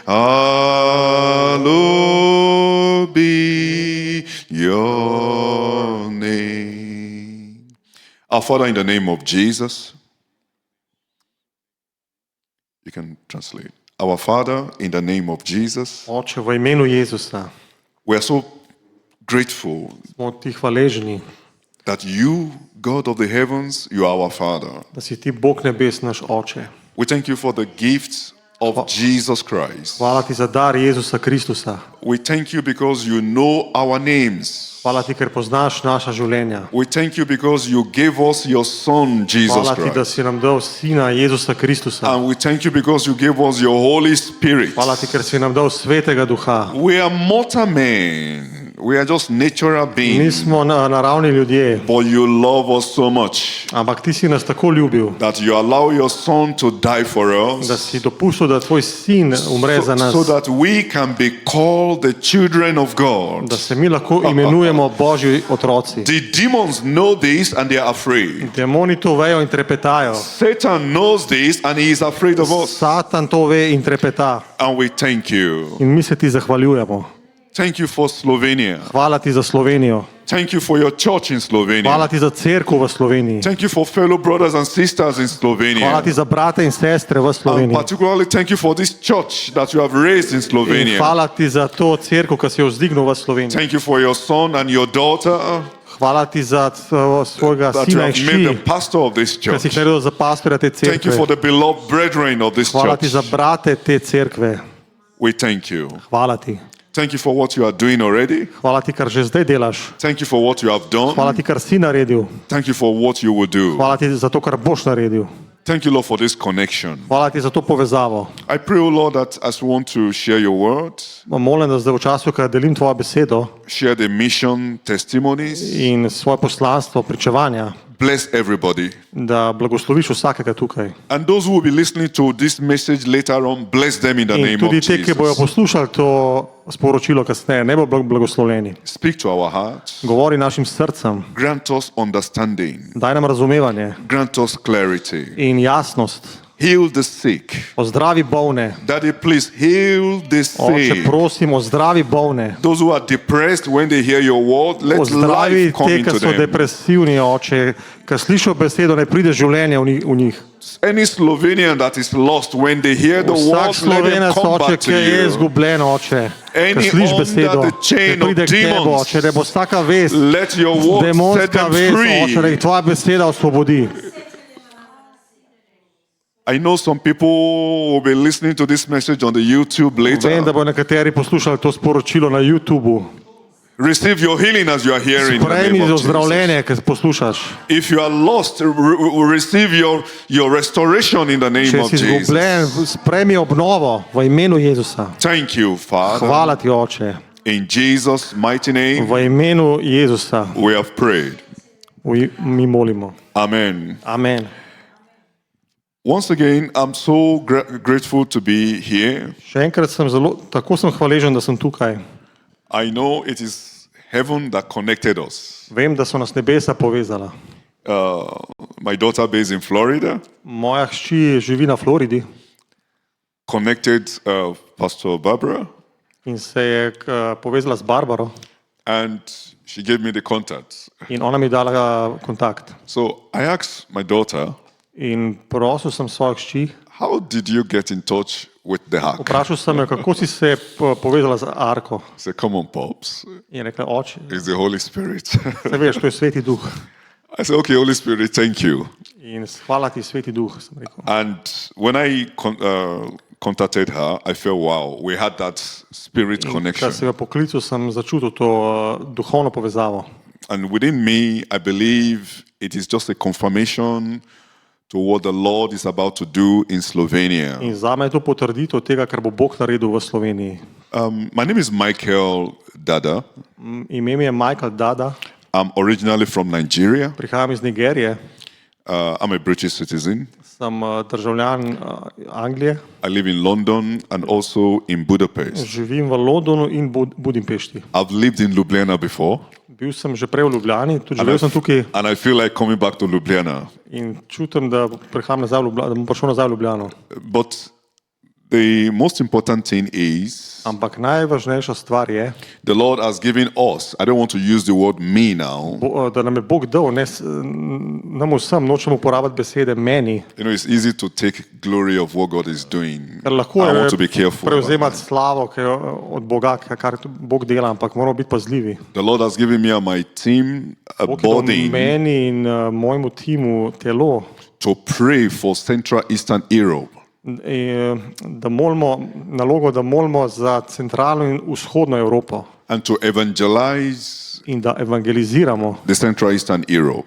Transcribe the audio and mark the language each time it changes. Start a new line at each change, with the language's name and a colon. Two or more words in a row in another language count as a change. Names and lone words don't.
English: Hallowed be your name. Our Father, in the name of Jesus, you can translate. Our Father, in the name of Jesus,
Slovenian: Oče, v imenu Jezusa
English: we are so grateful
Slovenian: smo ti hvaležni,
English: that you, God of the heavens, you are our Father.
Slovenian: da si ti Bog nebes, naš Oče.
English: We thank you for the gift of Jesus Christ.
Slovenian: Hvala ti za dar Jezusa Kristusa.
English: We thank you because you know our names.
Slovenian: Hvala ti, ker poznaš naša življenja.
English: We thank you because you gave us your Son, Jesus
Slovenian: Hvala ti, da
English: Christ.
Slovenian: si nam dal Sina Jezusa Kristusa.
English: And we thank you because you gave us your Holy Spirit.
Slovenian: Hvala ti, ker si nam dal Svetega Duha.
English: We are mortal men. We are just natural beings.
Slovenian: Nismo naravni ljudje,
English: But you love us so much
Slovenian: ampak ti si nas tako ljubil,
English: that you allow your Son to die for
Slovenian: da
English: us
Slovenian: si dopustil, da tvoj Sin umre za nas,
English: so that we can be called the children of God.
Slovenian: da se mi lahko imenujemo Božji otroci.
English: The demons know this and they are afraid.
Slovenian: Demoni to vejo in trepetajo.
English: Satan knows this and he is afraid of us.
Slovenian: Satan to ve in trepeta.
English: And we thank you.
Slovenian: In mi se ti zahvaljujemo.
English: Thank you for Slovenia.
Slovenian: Hvala ti za Slovenijo.
English: Thank you for your church in Slovenia.
Slovenian: Hvala ti za cerkev v Sloveniji.
English: Thank you for fellow brothers and sisters in
Slovenian: Hvala
English: Slovenia.
Slovenian: ti za brate in sestre v
English: And
Slovenian: Sloveniji.
English: particularly thank you for this church that you have raised in
Slovenian: In
English: Slovenia.
Slovenian: hvala ti za to cerkev, ki si jo vzdignil v Sloveniji.
English: Thank you for your son and your daughter
Slovenian: Hvala ti za svojega
English: that you
Slovenian: sina in
English: have made the
Slovenian: hči,
English: pastor of this
Slovenian: ki si jih
English: church.
Slovenian: naredil za pastorja te
English: Thank you for
Slovenian: cerkve.
English: the beloved brethren of this
Slovenian: Hvala ti za
English: church.
Slovenian: brate te cerkve.
English: We thank you.
Slovenian: Hvala ti.
English: Thank you for what you are doing already.
Slovenian: Hvala ti, kar že zdaj delaš.
English: Thank you for what you have done.
Slovenian: Hvala ti, kar si naredil.
English: Thank you for what you will do.
Slovenian: Hvala ti za to, kar boš naredil.
English: Thank you, Lord, for this connection.
Slovenian: Hvala ti za to povezavo.
English: I pray, O Lord, that as we want to share your word,
Slovenian: Molim, da zdaj v času, ko delim tvojo besedo
English: share the mission testimonies,
Slovenian: in svoje poslanstvo, pričevanja,
English: bless everybody.
Slovenian: da blagosloviš vsakega tukaj.
English: And those who will be listening to this message later on, bless them in the
Slovenian: In
English: name of
Slovenian: tudi te, ki bojo
English: Jesus.
Slovenian: poslušali to sporočilo kasneje, ne bo blagoslovljeni.
English: Speak to our hearts.
Slovenian: Govori našim srcem,
English: Grant us understanding.
Slovenian: daj nam razumevanje
English: Grant us clarity.
Slovenian: in jasnost.
English: heal the sick.
Slovenian: Ozdravi bolne.
English: Daddy, please heal the
Slovenian: Oče,
English: sick.
Slovenian: prosim, ozdravi bolne.
English: Those who are depressed when they hear your word, let
Slovenian: Ozdravi
English: life come
Slovenian: te,
English: into
Slovenian: ki so
English: them.
Slovenian: depresivni, Oče, ki slišijo besedo, ne pride življenje v njih.
English: Any Slovenian that is lost, when they hear the
Slovenian: Vsak
English: word, let them
Slovenian: Slovenec,
English: come
Slovenian: Oče,
English: back
Slovenian: ki
English: to
Slovenian: je
English: you.
Slovenian: izgubljen, Oče, ki
English: Any
Slovenian: sliši besedo,
English: under the chain
Slovenian: da pride
English: of
Slovenian: k tebi,
English: demons,
Slovenian: Oče, da bo vsaka vest,
English: Let your word set
Slovenian: demonska
English: them
Slovenian: vest, Oče, da
English: free.
Slovenian: jih tvoja beseda osvobodi.
English: I know some people will be listening to this message on the YouTube
Slovenian: Vem, da
English: later.
Slovenian: bo nekateri poslušali to sporočilo na YouTubu.
English: Receive your healing as you are hearing. In the
Slovenian: Prejmi
English: name of Jesus.
Slovenian: ozdravljenje, ki poslušaš.
English: If you are lost, receive your restoration in the name
Slovenian: Če
English: of
Slovenian: si izgubljen,
English: Jesus.
Slovenian: sprejmi obnovo v imenu Jezusa.
English: Thank you, Father.
Slovenian: Hvala ti, Oče.
English: In Jesus' mighty name,
Slovenian: V imenu Jezusa
English: we have prayed.
Slovenian: mi molimo.
English: Amen.
Slovenian: Amen.
English: Once again, I'm so grateful to be here.
Slovenian: Še enkrat tako sem hvaležen, da sem tukaj.
English: I know it is heaven that connected us.
Slovenian: Vem, da so nas nebesa povezala.
English: My daughter based in Florida
Slovenian: Moja hči živi na Floridi
English: connected Pastor Barbara,
Slovenian: in se je povezala z Barbaro
English: and she gave me the contact.
Slovenian: in ona mi je dala kontakt.
English: So I asked my daughter,
Slovenian: In prosil sem svojo hči,
English: how did you get in touch with the hack?
Slovenian: vprašal sem jo, kako si se povezala z Arko.
English: I said, come on, Pops.
Slovenian: In je rekla, oče,
English: It's the Holy Spirit.
Slovenian: se veš, to je Sveti Duh.
English: I said, okay, Holy Spirit, thank you.
Slovenian: In hvala ti, Sveti Duh, sem rekel.
English: And when I contacted her, I felt, wow, we had that spirit
Slovenian: Ko
English: connection.
Slovenian: sem jo poklical, sem začutil to duhovno povezavo.
English: And within me, I believe it is just a confirmation to what the Lord is about to do in Slovenia.
Slovenian: In za me je to potrditev tega, kar bo Bog naredil v Sloveniji.
English: My name is Michael Dada.
Slovenian: Ime mi je Michael Dada,
English: I'm originally from Nigeria.
Slovenian: prihajam iz Nigerije,
English: I'm a British citizen.
Slovenian: sem državljan Anglije,
English: I live in London and also in Budapest.
Slovenian: živim v Londonu in Budimpešti.
English: I've lived in Ljubljana before,
Slovenian: Bil sem že prej v Ljubljani, tudi
English: and
Slovenian: živel sem tukaj
English: and I feel like coming back to Ljubljana.
Slovenian: in čutim, da prihajam nazaj v Ljubljano, da bom prišel nazaj v Ljubljano.
English: But the most important thing is
Slovenian: Ampak najvažnejša stvar je,
English: the Lord has given us, I don't want to use the word me now.
Slovenian: da nam je Bog dal, nam vsem, nočem uporabiti besede meni,
English: You know, it's easy to take glory of what God is doing.
Slovenian: ker lahko
English: I want to
Slovenian: je
English: be careful. about
Slovenian: prevzemati
English: that.
Slovenian: slavo od Boga, kar Bog dela, ampak moramo biti pazljivi.
English: The Lord has given me and my team a
Slovenian: Bog je dal
English: body
Slovenian: meni in mojemu timu telo,
English: to pray for Central Eastern Europe.
Slovenian: da molimo, nalogo, da molimo za centralno in vzhodno Evropo
English: And to evangelize
Slovenian: in da evangeliziramo
English: the Central Eastern Europe.